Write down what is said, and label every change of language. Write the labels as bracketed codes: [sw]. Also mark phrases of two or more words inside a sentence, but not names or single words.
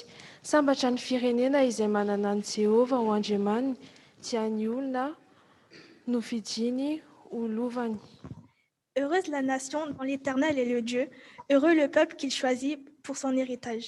[mg] Sambatra ny firenena izay manana an'i Jehova ho andriamaniny, tian'ny olona no fidiny ho lovany. [fr] Heureuse la nation dont l'Éternel est le Dieu, heureux le peuple qu'il choisit pour son héritage.